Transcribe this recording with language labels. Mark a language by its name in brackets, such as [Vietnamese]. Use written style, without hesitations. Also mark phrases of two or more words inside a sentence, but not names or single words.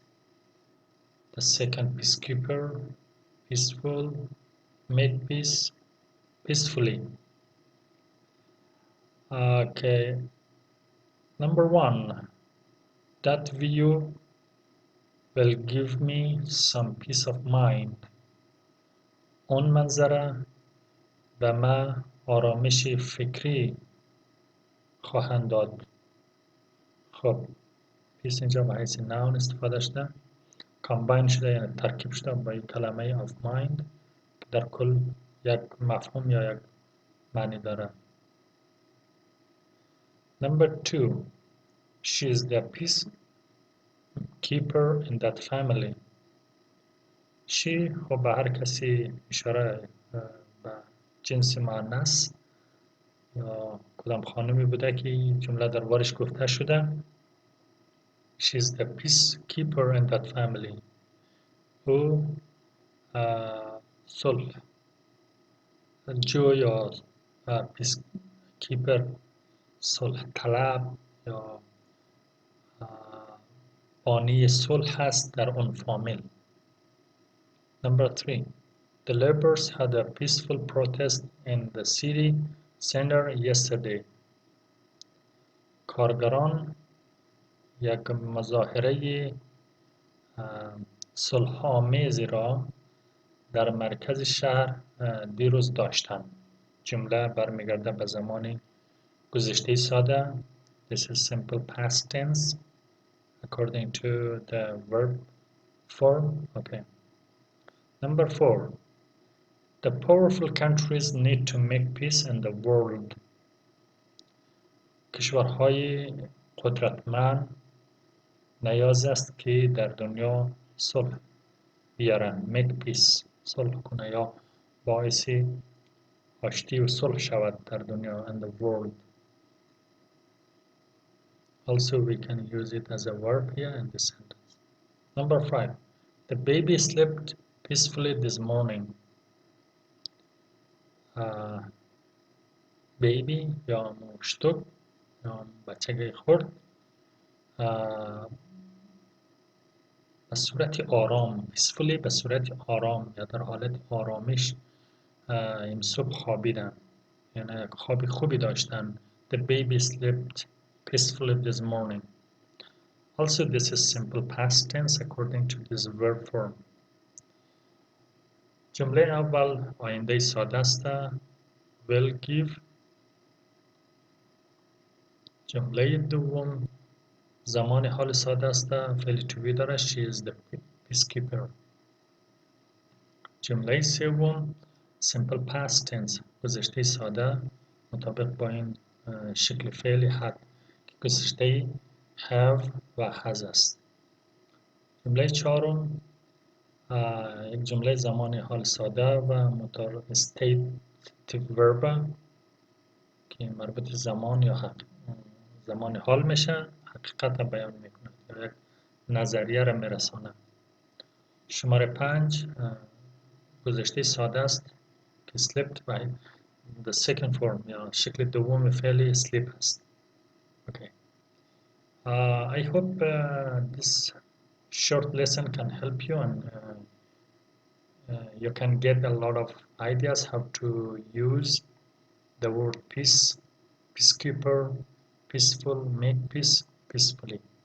[English] The second, peacekeeper, peaceful, make peace, peacefully. Okay, number one, that view will give me some peace of mind. [Persian] اون منظره به من آرامش فکری خواهند داد. خب پیس اینجا به حیث ناون استفاده شده، کامباین شده یعنی ترکیب شده با این کلمه [English] of mind [Persian] که در کل یک مفهوم یا یک معنی داره. [English] Number two, she is the peacekeeper in that family. [Persian] she خب به هر کسی اشاره به جنس مؤنث یا کدام خانمی بوده که جمله در بارش گفته شده. [English] she is the peacekeeper in that family. [Persian] او صلح جو یا پیسکیپر صلح طلب یا بانی صلح هست در اون فامیل. [English] Number three, the laborers had a peaceful protest in the city center yesterday. [Persian] کارگران یک مظاهره صلح آمیزی را در مرکز شهر دیروز داشتند. جمله برمیگرده به زمان گذشته ساده. [English] This is simple past tense according to the verb form. Okay. Number four, the powerful countries need to make peace in the world. [Persian] کشورهای قدرتمند نیاز است که در دنیا صلح بیارند. [English] make peace. [Persian] صلح کنه یا باعث آشتی و صلح شود در دنیا [English] and the world. Also we can use it as a verb here in this sentence. Number 5. The baby slept peacefully this morning. [Persian] Baby یا مشتک یا بچه خرد به صورت آرام peacefully به صورت آرام یا در حالت آرامش این صبح خوابیدن، یعنی خواب خوبی داشتن. [English] The baby slept peacefully this morning. Also this is simple past tense according to this verb form. [Persian] جمله اول آینده ساده است [English] will give. [Persian] جمله دوم زمان حال ساده است فعل to be داره [English] she is the peacekeeper. [Persian] جمله سوم [English] simple past tense [Persian] گذشته ساده مطابق با این شکل فعل had که گذشته have و has است. جمله چهارم یک جمله زمان حال ساده و [English] stative verb [Persian] که مربوط زمان یا زمان حال میشه، حقیقت را بیان میکنه یا یک نظریه را میرسانه. شماره 5 گذشته ساده است که [English] slept by the second form [Persian] یا شکل دوم فعل sleep است. [English] Okay. I hope this short lesson can help you and you can get a lot of ideas how to use the word peace, peacekeeper, peaceful, make peace, peacefully.